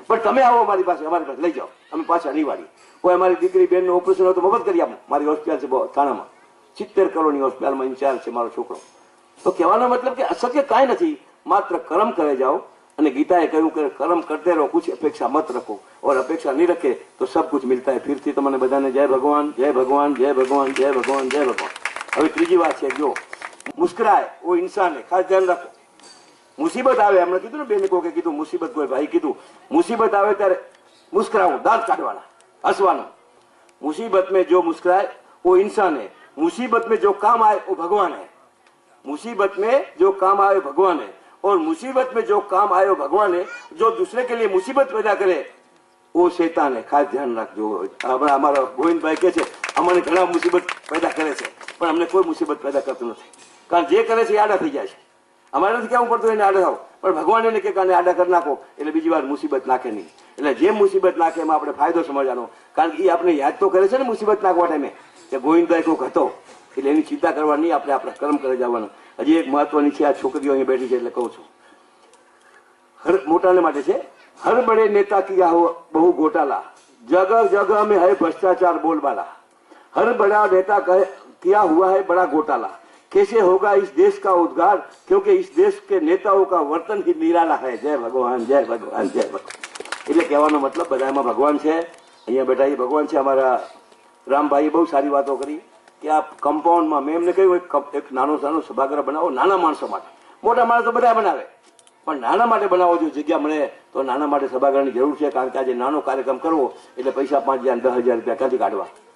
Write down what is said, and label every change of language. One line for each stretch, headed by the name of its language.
Gujarati: પણ તમે આવો અમારી પાસે લઈ જાઓ, અમે પાછા નહીં વાળી. કોઈ અમારી દીકરી બેનનું ઓપરેશન હોય તો મફત કરી આપો. મારી હોસ્પિટલ છે થાણામાં, 70 કરોડની હોસ્પિટલમાં ઇન્ચાર્જ છે મારો છોકરો. તો કહેવાનો મતલબ કે અશક્ય કાંઈ નથી, માત્ર કર્મ કરે જાઓ. અને ગીતાએ કહ્યું કે
Hindi: કર્મ કરતે રહો, કુછ અપેક્ષા મત રખો. और अपेक्षा नहीं रखे तो सब कुछ मिलता है.
Gujarati: फिर તમને બધાને જય ભગવાન, જય ભગવાન, જય ભગવાન, જય ભગવાન, જય ભગવાન. હવે ત્રીજી વાત છે,
Hindi: જો મુસ્કરાય ઓ ઇન્સાન है,
Gujarati: ખાસ ધ્યાન રાખો. મુસીબત આવે, હમણાં કીધું ને બેને કોકે કીધું મુસીબત, કોઈ ભાઈ કીધું મુસીબત આવે ત્યારે મુસ્કરાવું, દાંત કાઢવાના, હસવાનું.
Hindi: मुसीबत में जो मुस्कुराए वो इंसान है. मुसीबत में जो काम आए वो भगवान है. मुसीबत में जो काम आए भगवान है. और मुसीबत में जो काम आए वो भगवान है. जो दूसरे के लिए मुसीबत पैदा करे वो शैतान है.
Gujarati: खास ધ્યાન રાખજો. અમારા ગોવિંદભાઈ કે છે અમને ઘણા મુસીબત પેદા કરે છે, પણ અમને કોઈ મુસીબત પેદા કરતું નથી. કારણ જે કરે છે એ આડા થઈ જાય છે. અમારે નથી કેવું પડતું એને આડા થાવ, પણ ભગવાન એને કે કાને આડા કરી નાખો એટલે બીજી વાર મુસીબત નાખે નહીં. એટલે જે મુસીબત નાખે એમાં આપણે ફાયદો સમજવાનો. કારણ કે એ આપણે યાદ તો કરે છે ને મુસીબત નાખવા ટાઈમે કે ગોવિંદભાઈ કોઈક હતો, એટલે એની ચિંતા કરવા નહીં, આપણે આપણા કર્મ કરી જવાનું. હજી એક મહત્વની છે, આ છોકરીઓ અહીં બેઠી છે એટલે કહું છું, હર મોટાને માટે છે.
Hindi: हर बड़े नेता किया हो बहु घोटाला, जगह जगह में है भ्रष्टाचार बोलबाला. हर बड़ा नेता किया हुआ है बड़ा घोटाला. कैसे होगा इस देश का उद्धार, क्योंकि इस देश के नेताओं का वर्तन ही निराला है. जय भगवान, जय भगवान, जय भगवान.
Gujarati: એટલે કહેવાનો મતલબ બધામાં ભગવાન છે. અહીંયા બેઠા એ ભગવાન છે. અમારા રામભાઈએ બહુ સારી વાતો કરી કે આ કમ્પાઉન્ડમાં મેં એમને કહ્યું એક નાનો સભાગૃહ બનાવો નાના માણસો માટે. મોટા માણસો બધા બનાવે, પણ નાના માટે બનાવો. જો જગ્યા મળે તો નાના માટે સભાગૃહની જરૂર છે, કારણ કે આજે નાનો કાર્યક્રમ કરવો એટલે પૈસા 5,000 10,000 રૂપિયા ક્યાંથી કાઢવા.